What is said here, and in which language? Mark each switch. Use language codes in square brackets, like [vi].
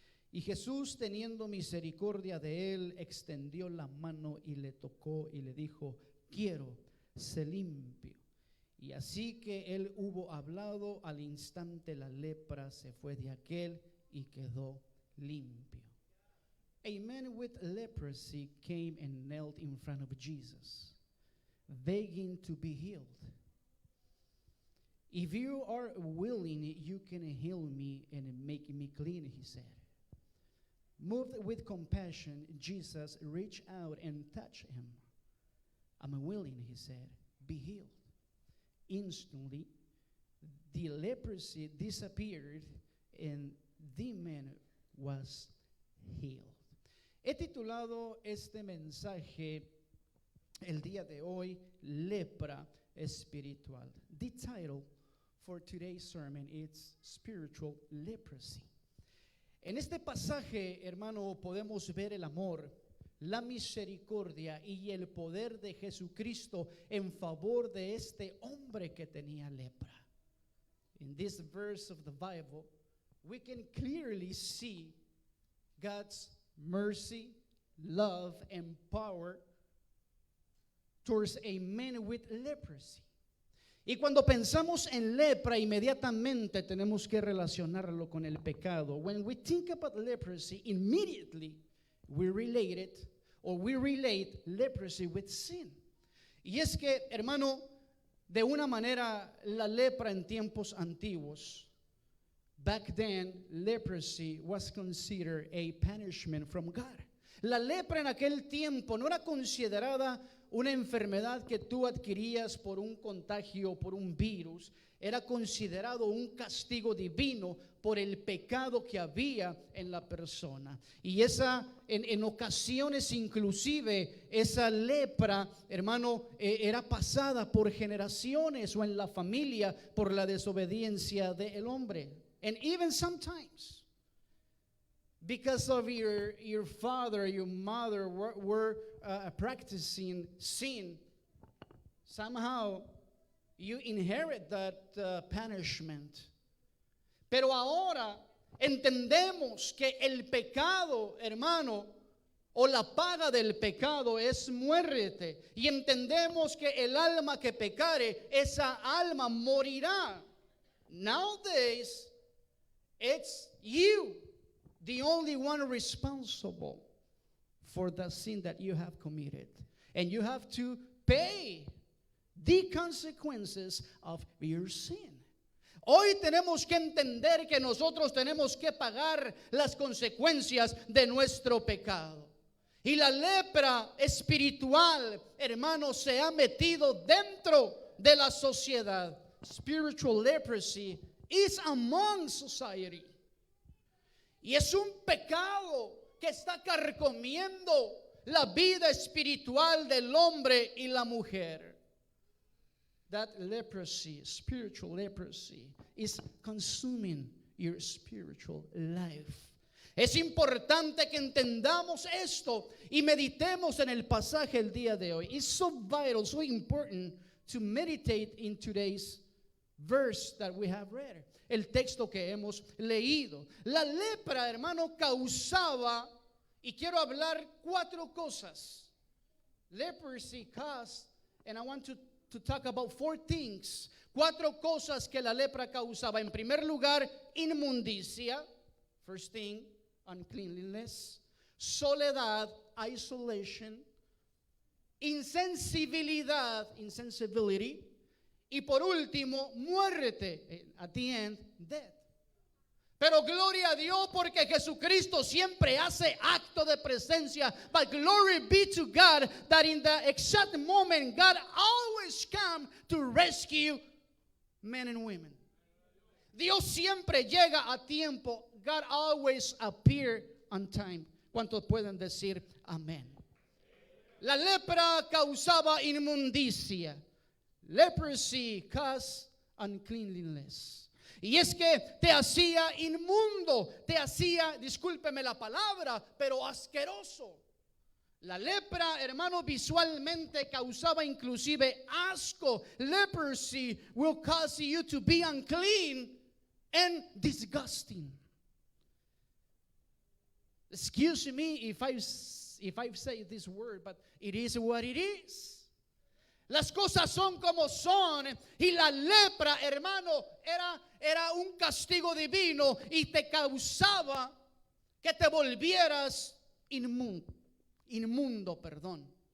[es] Y Jesús, teniendo misericordia de él, extendió la mano y le tocó y le dijo: quiero, sé limpio. Y así que él hubo hablado, al instante la lepra se fue de aquel y quedó limpio. [en] A man with leprosy came and knelt in front of Jesus, begging to be healed. If you are willing, you can heal me and make me clean, he said. Moved with compassion, Jesus reached out and touched him. I'm willing, he said, be healed. Instantly, the leprosy disappeared and the man was healed. [es] He titulado este mensaje el día de hoy, lepra espiritual. [en] The title for today's sermon is Spiritual Leprosy. [es] En este pasaje, hermano, podemos ver el amor, la misericordia y el poder de Jesucristo en favor de este hombre que tenía lepra. [en] In this verse of the Bible, we can clearly see God's mercy, love, and power towards a man with leprosy. [es] Y cuando pensamos en lepra, inmediatamente tenemos que relacionarlo con el pecado. [en] When we think about leprosy, immediately we relate it, or we relate leprosy with sin. [es] Y es que, hermano, de una manera, la lepra en tiempos antiguos, [en] back then, leprosy was considered a punishment from God. [es] La lepra en aquel tiempo no era considerada una enfermedad que tú adquirías por un contagio, por un virus. Era considerado un castigo divino por el pecado que había en la persona. Y en ocasiones inclusive esa lepra, hermano, era pasada por generaciones o en la familia por la desobediencia del hombre. [en] And even sometimes, because of your father, your mother were practicing sin, somehow you inherit that punishment. [es] Pero ahora entendemos que el pecado, hermano, o la paga del pecado es muerte. Y entendemos que el alma que pecare, esa alma morirá. [en] Nowadays, it's you, the only one responsible for the sin that you have committed. And you have to pay the consequences of your sin. [es] Hoy tenemos que entender que nosotros tenemos que pagar las consecuencias de nuestro pecado. Y la lepra espiritual, hermano, se ha metido dentro de la sociedad. [en] Spiritual leprosy is among society. [es] Y es un pecado que está carcomiendo la vida espiritual del hombre y la mujer. [en] That leprosy, spiritual leprosy, is consuming your spiritual life. [es] Es importante que entendamos esto y meditemos en el pasaje el día de hoy. [en] It's so vital, so important to meditate in today's verse that we have read. [es] El texto que hemos leído. La lepra, hermano, causaba, y quiero hablar 4 cosas. [en] Leprosy caused, and I want to talk about 4 things. [es] 4 cosas que la lepra causaba. En primer lugar, inmundicia. [en] First thing, uncleanliness. Soledad, isolation. Insensibility. [es] Y por último, muerte. [en] At the end, death. [es] Pero gloria a Dios porque Jesucristo siempre hace acto de presencia. [en] But glory be to God that in the exact moment God always comes to rescue men and women. [es] Dios siempre llega a tiempo. [en] God always appears on time. [es] ¿Cuántos pueden decir amén? La lepra causaba inmundicia. [en] Leprosy caused uncleanliness. [es] Y es que te hacía inmundo, te hacía, discúlpeme la palabra, pero asqueroso. La lepra, hermano, visualmente causaba inclusive asco. [en] Leprosy will cause you to be unclean and disgusting. Excuse me if I say this word, but it is what it is. [es] Las cosas son como son, y la lepra, hermano, era un castigo divino y te causaba que te volvieras inmundo, perdón.